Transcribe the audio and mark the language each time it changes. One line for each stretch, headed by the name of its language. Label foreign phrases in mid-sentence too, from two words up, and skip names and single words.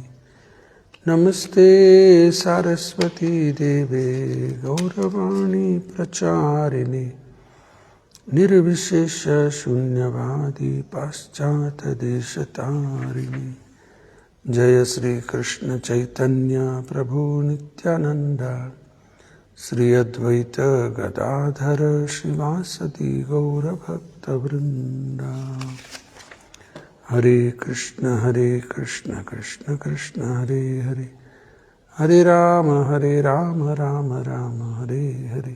Sanskrit: ನಮಸ್ತೆ ಸಾರಸ್ವತಿ ದೇವೆ ಗೌರವಾಣಿ ಪ್ರಚಾರಿಣಿ ನಿರ್ವಿಶೇಷ ಶೂನ್ಯವಾದಿ ಪಾಶ್ಚಾತ್ಯ ದೇಶತಾರಿಣಿ. ಜಯ ಶ್ರೀ ಕೃಷ್ಣ ಚೈತನ್ಯ ಪ್ರಭು ನಿತ್ಯಾನಂದ ಶ್ರೀ ಅದ್ವೈತ ಗದಾಧರ ಶ್ರೀವಾಸದಿ ಗೌರಭಕ್ತವೃಂದ. ಹರೇ ಕೃಷ್ಣ ಕೃಷ್ಣ ಕೃಷ್ಣ ಹರೇ ಹರೇ, ಹರೇ ರಾಮ ರಾಮ ರಾಮ ಹರೇ ಹರೇ.